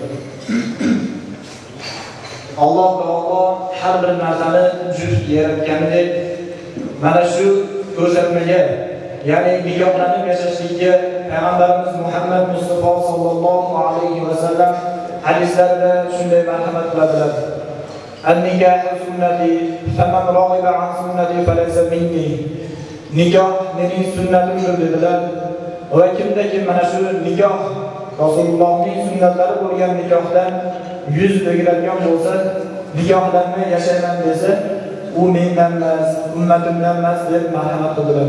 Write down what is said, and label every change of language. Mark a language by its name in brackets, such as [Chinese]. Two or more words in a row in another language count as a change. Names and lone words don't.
[Uzbek] Alloh taolo har bir narsani juft yaratganidek mana shu ko'rsatmaga, ya'ni nikohlanib yashashlikka Payg'ambarimiz Muhammad Mustafa [Arabic] صلى الله عليه وسلم [Uzbek] hadislarida shunday marhamat qiladilar. [Arabic] النكاح سنتي فمن رغب عن سنتي فليس مني. [Uzbek] Nikoh mening sunnatimdir dedilar. Va kimdaki mana shu nikoh Rasulullohning sunnatlari bo'lgan nikohdan yuz o'giradigan bo'lsa, nikohlanmay yashayman desa, u mendan emas, ummatimdan emas deb marhamat qildilar.